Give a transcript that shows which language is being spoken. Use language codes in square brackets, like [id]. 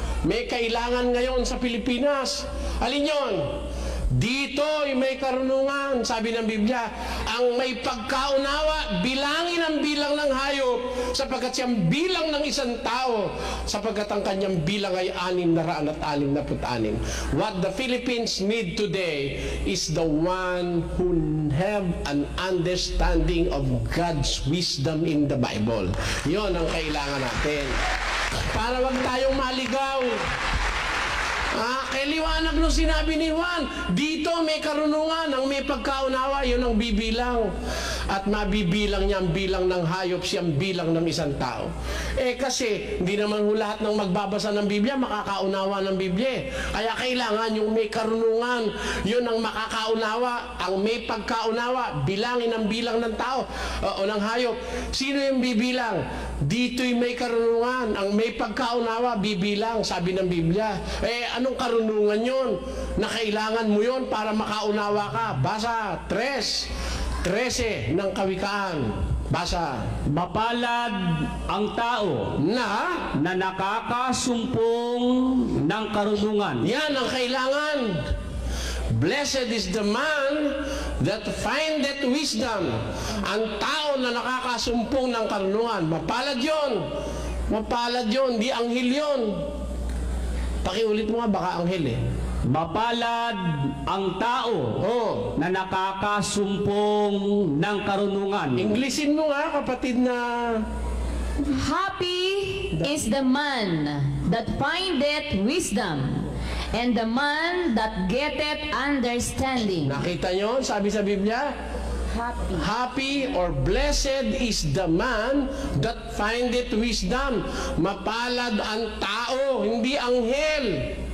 [tl] May kailangan ngayon sa Pilipinas. Alin yun? Dito ay may karunungan, sabi ng Biblia, ang may pagkaunawa, bilangin ang bilang ng hayop, sapagkat siyang bilang ng isang tao, sapagkat ang kanyang bilang ay 666. [en] What the Philippines need today is the one who have an understanding of God's wisdom in the Bible. [tl] Yon ang kailangan natin. Para wag tayong maligaw. Kay liwanag nung sinabi ni Juan, dito may karunungan, ang may pagkaunawa, yun ang bibilang. At mabibilang niya ang bilang ng hayop, siyang bilang ng isang tao. Kasi, hindi naman lahat ng magbabasa ng Biblia, makakaunawa ng Biblia. Kaya kailangan yung may karunungan, yun ang makakaunawa, ang may pagkaunawa, bilangin ang bilang ng tao o ng hayop. Sino yung bibilang? Dito'y may karunungan, ang may pagkaunawa, bibilang, sabi ng Biblia. Anong karunungan yun? Na kailangan mo yun para makaunawa ka. Basa 3:13 ng Kawikaan. Basa. Mapalad ang tao Na nakakasumpong ng karunungan. yan ang kailangan. [en] Blessed is the man that findeth wisdom. [tl] Ang tao na nakakasumpong ng karunungan. Mapalad yun. Mapalad yun. Di anghel yun. Pakiulit mo nga, baka anghel Mapalad ang tao na nakakasumpong ng karunungan. Englishin mo nga, kapatid na... [en] Happy is the man that findeth wisdom, and the man that getteth understanding. [tl] Nakita nyo, sabi sa Biblia? [en] Happy. Happy or blessed is the man that findeth wisdom. [tl] Mapalad ang tao, hindi anghel.